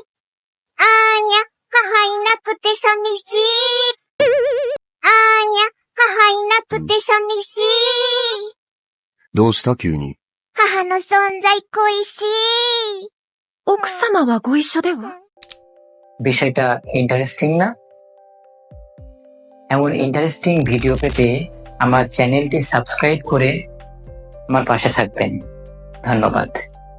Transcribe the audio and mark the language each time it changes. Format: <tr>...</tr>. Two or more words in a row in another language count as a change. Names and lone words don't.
<ja>あーにゃ、母いなくて寂しい。あーにゃ、母いなくて寂しい。どうした急に。母の存在恋しい。奥様はご一緒では？</ja> <bn>বিষয়টা ইন্টারেস্টিং না? এমন ইন্টারেস্টিং ভিডিও পেতে আমার চ্যানেলটি সাবস্ক্রাইব করে আমার পাশে থাকবেন। ধন্যবাদ।</bn>